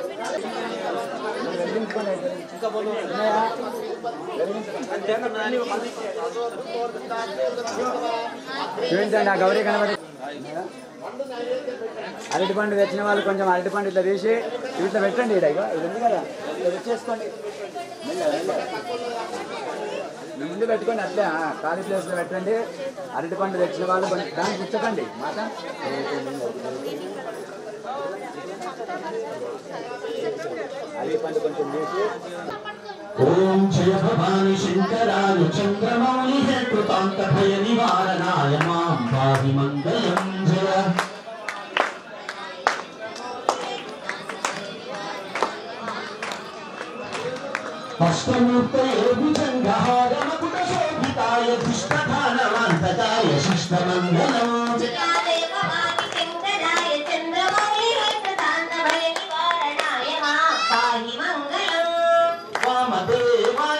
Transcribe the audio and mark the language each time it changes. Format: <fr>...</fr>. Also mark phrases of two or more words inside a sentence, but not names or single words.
<te>చూపించండి ఆ గౌరీ గణపతి అరటి పండు తెచ్చిన వాళ్ళు కొంచెం అరటి పండు ఇట్లా తీసి ఇట్లా పెట్టండి ఇది ఉంది కదా ఇట్లా తెచ్చేసుకోండి ముందు పెట్టుకోండి అట్లే ఖాళీ ప్లేస్లో పెట్టండి అరటి పండు తెచ్చిన వాళ్ళు దాన్ని పుచ్చకండి మాట అరటి పండు కొంచెం తీసి</te> <sa>ओम जय भवानी शंकराय चंद्रमौलि है कृतांत भय निवारणाय मां पाहि मंगलम जय अष्टमूर्तये भुजंगहार मकुट शोभिताय दुष्टधानवान्तकाय शिष्टमंगलम जय भवानी शंकराय चंद्रमौलि है कृतांत भय निवारणाय मां पाहि मंगलम वामदेवाय</sa>